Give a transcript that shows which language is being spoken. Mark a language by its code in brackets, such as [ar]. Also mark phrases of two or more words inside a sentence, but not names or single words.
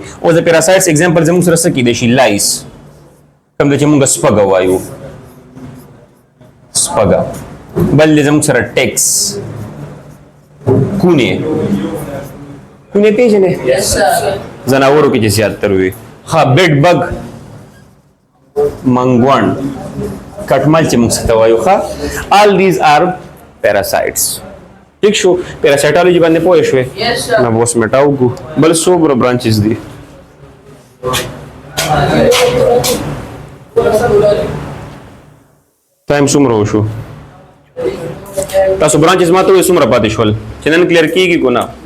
[ps] اوس د [en] parasites example [ps] زموږ سره څه کېدای شي؟ لایس، کوم دی چې مونږ سپږه وایو، سپږه. بل دی زموږ سره ټیکس، کونې پیژنې؟ زناورو کې چې زیاتر وي. ښه، [en] bed bug, [ps] منګوڼ، کټمل چې موږ ته وایو. ښه، [en] all these are parasites. [ps] ٹھیک شو. پیراسایټالوجي باندې پوه شوې؟ نه، اوس میټاو کو. بل څومره برانچز دي؟ ټایم څومره وشو؟ تاسو برانچز ماته وایي څومره پاتې شول چې نن کلیر کېږي که نه؟